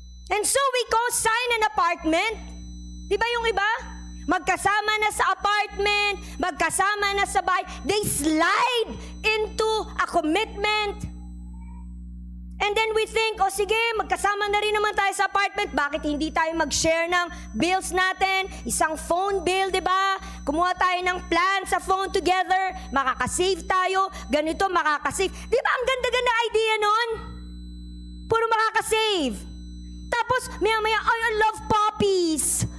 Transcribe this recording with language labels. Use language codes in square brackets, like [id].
[en] And so we co-sign an apartment. [tl] Di ba yung iba? Magkasama na sa apartment, magkasama na sa bahay. [en] They slide into a commitment. And then we think, [tl] sige, magkasama na rin naman tayo sa apartment. Bakit hindi tayo mag-share ng bills natin? Isang phone bill, di ba? Kumuha tayo ng plan sa phone together. Makakasave tayo. Ganito, makakasave. Di ba ang ganda-ganda idea nun? Puro makakasave. Tapos, maya-maya, [en] I love puppies.